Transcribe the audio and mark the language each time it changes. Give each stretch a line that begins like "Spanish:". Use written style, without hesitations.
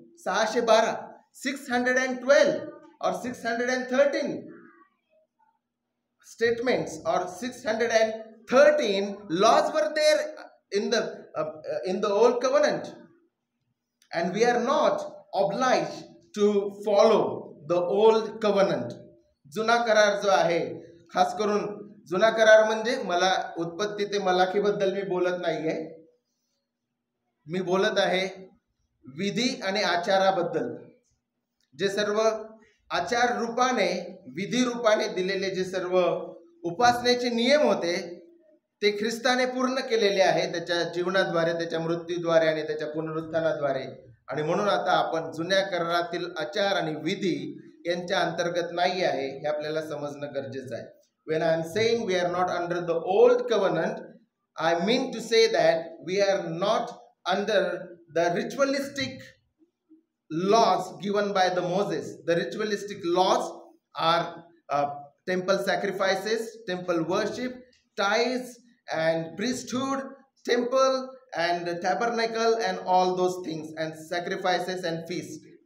English: 612, 612 or 613 statements or 613 laws were there in the old covenant, and we are not obliged to follow the old covenant.
Marathi: जुना करार जो आहे, खास करून जुना करार म्हणजे मला उत्पत्ती ते मलाखी बद्दल मी बोलत नाहीये, मी बोलत आहे विधी आणि आचाराबद्दल. जे सर्व आचार रूपाने विधी रूपाने दिलेले जे सर्व उपासनेचे नियम होते ते ख्रिस्ताने पूर्ण केलेले आहे त्याच्या जीवनाद्वारे, त्याच्या मृत्यूद्वारे आणि त्याच्या पुनरुत्थानाद्वारे. आणि म्हणून आता आपण जुन्या करारातील आचार आणि विधी यांच्या अंतर्गत नाही आहे हे आपल्याला समजणं गरजेचं आहे.
English: When I am saying we are not under the old covenant, I mean to say that we are not under the ritualistic laws given by the Moses. The ritualistic laws are temple sacrifices, temple worship, tithes and priesthood, temple and tabernacle and all those things, and sacrifices and feasts.